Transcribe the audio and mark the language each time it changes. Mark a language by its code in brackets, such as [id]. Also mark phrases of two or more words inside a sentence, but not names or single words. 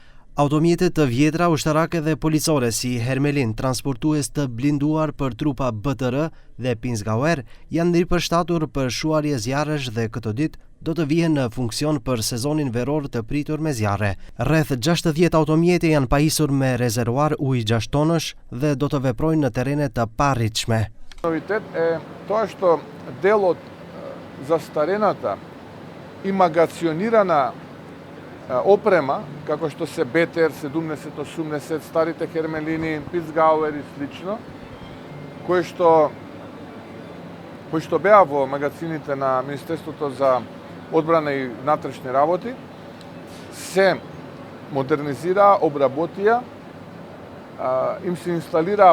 [sq] Automjetet të vjetra, ushtarake dhe policore si Hermelin, transportues të blinduar për trupa BTR dhe Pinzgauer, janë ripërshtatur për shuarje zjarresh dhe këtë ditë do të vihen në funksion për sezonin veror të pritur me zjarre. Rreth 60 automjete janë pajisur me rezervuar ujë 6 tonësh dhe do të veprojnë në terene të parritshme. [mk] Novitet е тоа што дел од застарената и магационирана опрема, како што се БТР 70-80, старите Hermelini, Pinzgauer и слично, кои што беа во магазините на Министерството за одбрана и внатрешни работи, се модернизираа, обработија, им се инсталираа